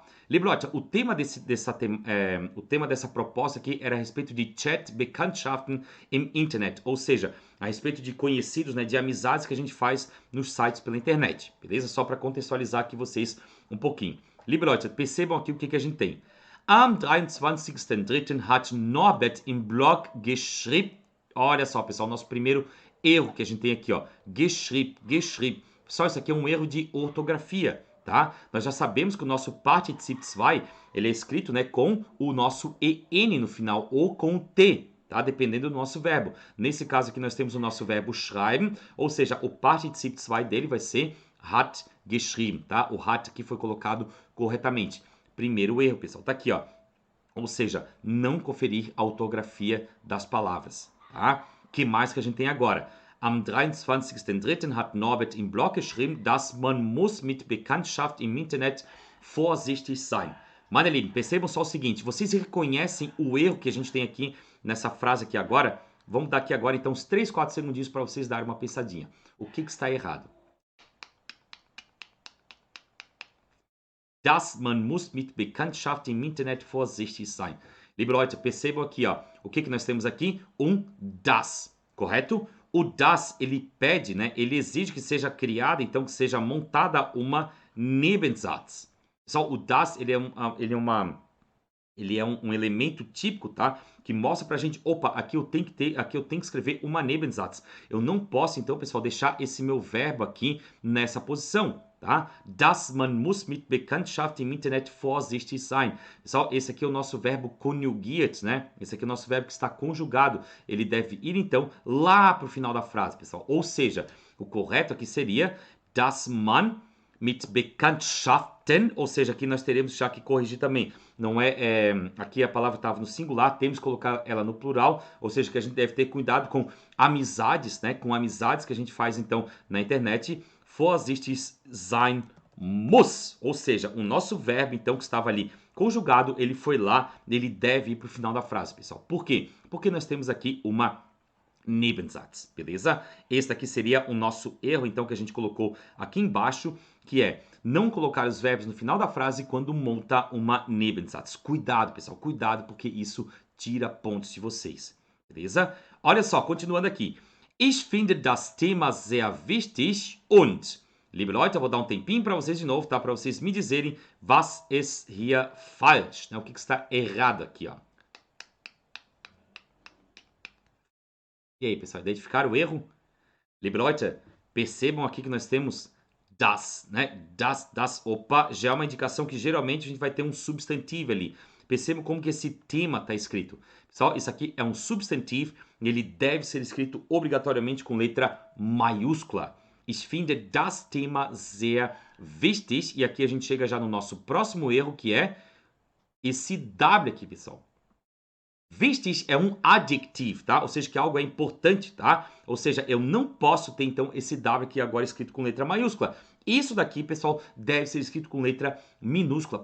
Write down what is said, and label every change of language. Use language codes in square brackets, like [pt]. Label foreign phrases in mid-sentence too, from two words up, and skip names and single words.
[de] Liebe Leute, [pt] o tema dessa proposta aqui era a respeito de [de] Chat Bekanntschaften im Internet, [pt] ou seja, a respeito de conhecidos, né, de amizades que a gente faz nos sites pela internet, beleza? Só para contextualizar aqui vocês um pouquinho. [de] Liebe Leute, [pt] percebam aqui o que a gente tem. [de] Am 23.03. hat Norbert im Blog geschrieben. [pt] Olha só, pessoal, nosso primeiro erro que a gente tem aqui, ó. [de] Geschrieben. [pt] Pessoal, isso aqui é um erro de ortografia. Tá? Nós já sabemos que o nosso Partizip 2 ele é escrito, né, com o nosso EN no final ou com o T. tá? Dependendo do nosso verbo. Nesse caso aqui nós temos o nosso verbo schreiben, ou seja, o Partizip 2 dele vai ser [de] hat geschrieben, [pt] tá? O hat aqui foi colocado corretamente. Primeiro erro, pessoal, tá aqui, ó. Ou seja, não conferir a ortografia das palavras, tá? Que mais que a gente tem agora? [de] Am 23.03. hat Norbert im Blog geschrieben, dass man muss mit Bekanntschaft im Internet vorsichtig sein. Meine Lieben, [pt] percebam só o seguinte, vocês reconhecem o erro que a gente tem aqui nessa frase aqui agora? Vamos dar aqui agora então uns 3, 4 segundinhos para vocês darem uma pensadinha. O que está errado? Dass man muss mit Bekanntschaft im Internet vorsichtig sein. [de] Liebe Leute, [pt] percebam aqui, ó, o que nós temos aqui? Das, correto? O das, ele pede, né? Ele exige que seja criada, então que seja montada uma Nebensatz. Só o das, ele é um elemento típico, tá? Que mostra pra gente, opa, aqui eu tenho que escrever uma Nebensatz. Eu não posso, então, pessoal, deixar esse meu verbo aqui nessa posição, tá? [de] Das man muss mit Bekanntschaft im Internet vorsichtig sein. [pt] Pessoal, esse aqui é o nosso verbo conjugiert, né? Esse aqui é o nosso verbo que está conjugado. Ele deve ir, então, lá pro final da frase, pessoal. Ou seja, o correto aqui seria [de] das man mit Bekanntschaften, [pt] ou seja, aqui nós teremos já que corrigir também. Não aqui a palavra estava no singular, temos que colocar ela no plural, ou seja, que a gente deve ter cuidado com amizades, né? Com amizades que a gente faz então na internet. [de] Vorsichtig sein muss, [pt] ou seja, o nosso verbo então que estava ali conjugado, ele foi lá, ele deve ir para o final da frase, pessoal. Por quê? Porque nós temos aqui uma Nebensatz, beleza? Esse aqui seria o nosso erro, então, que a gente colocou aqui embaixo, que é não colocar os verbos no final da frase quando monta uma Nebensatz. Cuidado, pessoal, cuidado, porque isso tira pontos de vocês, beleza? Olha só, continuando aqui. [de] Ich finde das Thema sehr wichtig und, liebe Leute, [pt] eu vou dar um tempinho para vocês de novo, tá? Para vocês me dizerem [de] was ist hier falsch, [pt] né? O que está errado aqui, ó. E aí, pessoal, identificaram o erro? [de] Liebe Leute, [pt] percebam aqui que nós temos das, né? Das, opa, já é uma indicação que geralmente a gente vai ter um substantivo ali. Percebam como que esse tema está escrito. Pessoal, isso aqui é um substantivo e ele deve ser escrito obrigatoriamente com letra maiúscula. [de] Ich finde das Thema sehr wichtig. [pt] E aqui a gente chega já no nosso próximo erro, que é esse W aqui, pessoal. Wichtig é um adjetivo, tá? Ou seja, que algo é importante, tá? Ou seja, eu não posso ter, então, esse W aqui agora escrito com letra maiúscula. Isso daqui, pessoal, deve ser escrito com letra minúscula.